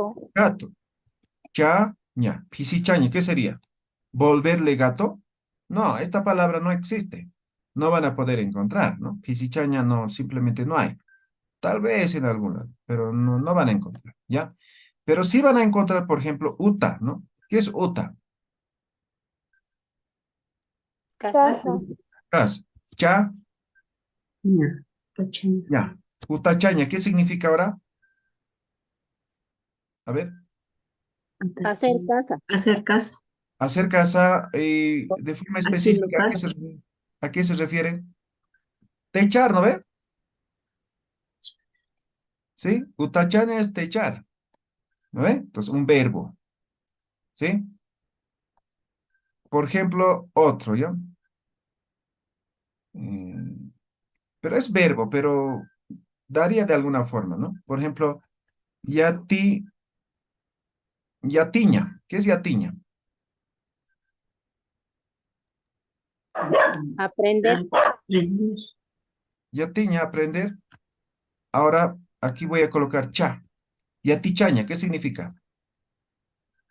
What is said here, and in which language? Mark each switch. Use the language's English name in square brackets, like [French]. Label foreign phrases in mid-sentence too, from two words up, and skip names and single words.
[Spanish] Gato. Chaña. [Aymara] Pisi chaña, [Spanish] ¿qué sería? ¿Volverle gato? No, esta palabra no existe. No van a poder encontrar, ¿no? [Aymara] Pisi chaña [Spanish] no, simplemente no hay. Tal vez en algún lado, pero no van a encontrar, ¿ya? Pero sí van a encontrar, por ejemplo, uta, ¿no? ¿Qué es uta? Casa. Casa. Cha, Ña. Cachaña. ya. Utachaña, ¿qué significa ahora? A ver, Hacer casa. Hacer casa. hacer casa de forma Haciendo específica, casa. a qué se refiere? Techar, ¿no ve? ¿Sí? Utachaña es techar, ¿no ve? Entonces, un verbo, ¿sí? Por ejemplo, otro, ¿ya? Eh, pero es verbo, pero daría de alguna forma, ¿no? Por ejemplo, [Aymara] yati, yatiña. [Spanish] ¿Qué es yatiña? Aprender. Aprender. Yatiña, aprender. Ahora, aquí voy a colocar cha. Yatichaña, ¿qué significa?